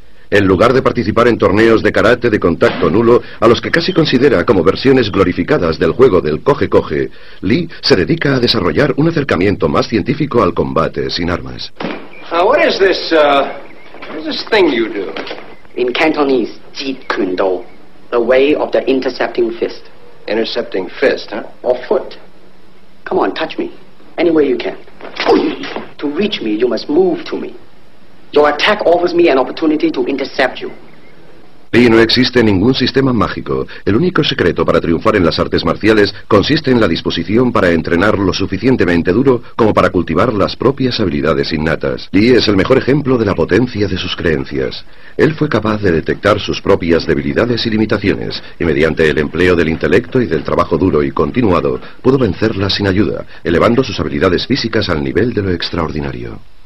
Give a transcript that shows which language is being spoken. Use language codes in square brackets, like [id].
[es] En lugar de participar en torneos de karate de contacto nulo, a los que casi considera como versiones glorificadas del juego del coge-coge, Lee se dedica a desarrollar un acercamiento más científico al combate sin armas. [en] What is this, thing you do? In Cantonese, Jeet Kune Do, the way of the intercepting fist. Intercepting fist, huh? Or foot. Come on, touch me. Any way you can. To reach me, you must move to me. Your attack offers me an opportunity to intercept you. [es] Lee, no existe ningún sistema mágico. El único secreto para triunfar en las artes marciales consiste en la disposición para entrenar lo suficientemente duro como para cultivar las propias habilidades innatas. Lee es el mejor ejemplo de la potencia de sus creencias. Él fue capaz de detectar sus propias debilidades y limitaciones, y mediante el empleo del intelecto y del trabajo duro y continuado, pudo vencerlas sin ayuda, elevando sus habilidades físicas al nivel de lo extraordinario.